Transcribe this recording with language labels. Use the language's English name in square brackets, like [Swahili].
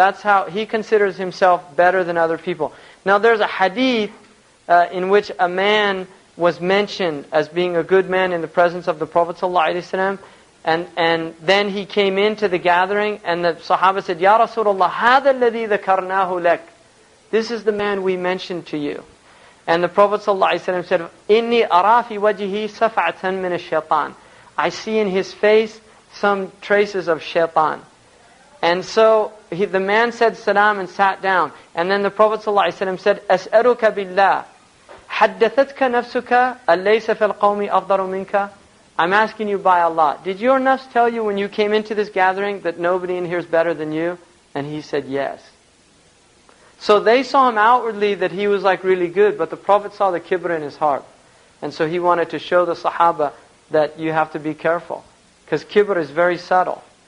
[English] That's how he considers himself better than other people. Now there's a hadith in which a man was mentioned as being a good man in the presence of the Prophet ﷺ, and then he came into the gathering, and the Sahaba said, Ya Rasulullah, [Arabic] هَذَا الَّذِي ذَكَرْنَاهُ لَكَ. [English] This is the man we mentioned to you. And the Prophet ﷺ said, [Arabic] إِنِّي أَرَى فِي وَجْهِهِ صَفْعَةً مِنَ الشَّيْطَانِ. [English] I see in his face some traces of shaitan. And so the man said salam and sat down. And then the Prophet ﷺ said, [Arabic] أَسْأَلُكَ بِاللَّهِ حَدَّثَتْكَ نَفْسُكَ أَلَّيْسَ فِي الْقَوْمِ أَفْضَلُ مِنْكَ. [English] I'm asking you by Allah, did your nafs tell you when you came into this gathering that nobody in here is better than you? And he said yes. So they saw him outwardly that he was like really good, but the Prophet saw the kibr in his heart. And so he wanted to show the Sahaba that you have to be careful, because kibr is very subtle.